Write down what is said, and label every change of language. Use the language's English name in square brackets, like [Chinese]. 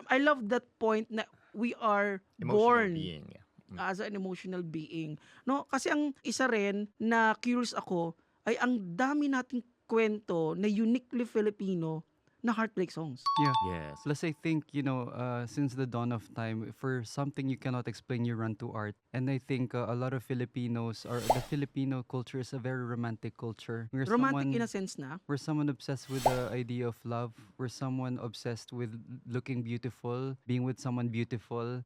[English] I love that point na we are Emotional born being. Yeah. as an emotional being. [Filipino] No, kasi ang isa rin na curious ako ay ang dami nating kwento na uniquely Filipino na heartbreak songs. [English] Yeah. Yes. Plus, I think, since the dawn of time, for something you cannot explain, you run to art. And I think a lot of Filipinos, or the Filipino culture is a very romantic culture. Romantic in a sense na. We're someone obsessed with the idea of love. We're someone obsessed with looking beautiful, being with someone beautiful.